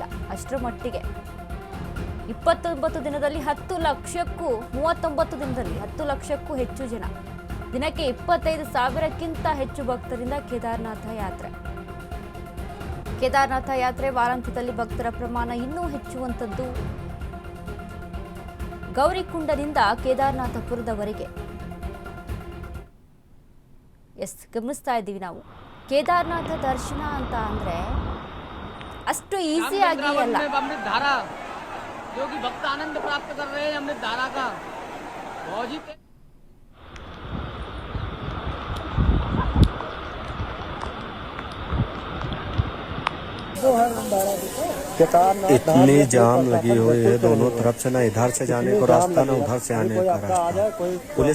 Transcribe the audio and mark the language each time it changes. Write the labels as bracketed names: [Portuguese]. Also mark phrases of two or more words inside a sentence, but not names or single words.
[Kannada] ಅಷ್ಟರ ಮಟ್ಟಿಗೆ 29 ದಿನದಲ್ಲಿ 10 ಲಕ್ಷಕ್ಕೂ 39 ದಿನದಲ್ಲಿ 10 ಲಕ್ಷಕ್ಕೂ ಹೆಚ್ಚು ಜನ, ದಿನಕ್ಕೆ 25,000ಕ್ಕಿಂತ ಹೆಚ್ಚು ಭಕ್ತರಿಂದ ಕೇದಾರನಾಥ ಯಾತ್ರೆ ವಾರಾಂತ್ಯದಲ್ಲಿ ಭಕ್ತರ ಪ್ರಮಾಣ ಇನ್ನೂ ಹೆಚ್ಚುವಂಥದ್ದು. ಗೌರಿಕುಂಡನಿಂದ ಕೇದಾರನಾಥಪುರದವರೆಗೆ ಗಮನಿಸ್ತಾ ಇದ್ದೀವಿ ನಾವು. ಕೇದಾರನಾಥ ದರ್ಶನ ಅಂತ ಅಂದ್ರೆ ಅಷ್ಟು ಈಸಿ ಆಗಿ ಅಲ್ಲ. [Hindi] जो कि भक्त आनंद प्राप्त कर रहे हैं अमृत धारा का इतनी जाम लगी हुई है दोनों तरफ से, ना इधर से जाने को रास्ता, ना उधर से आने का रास्ता.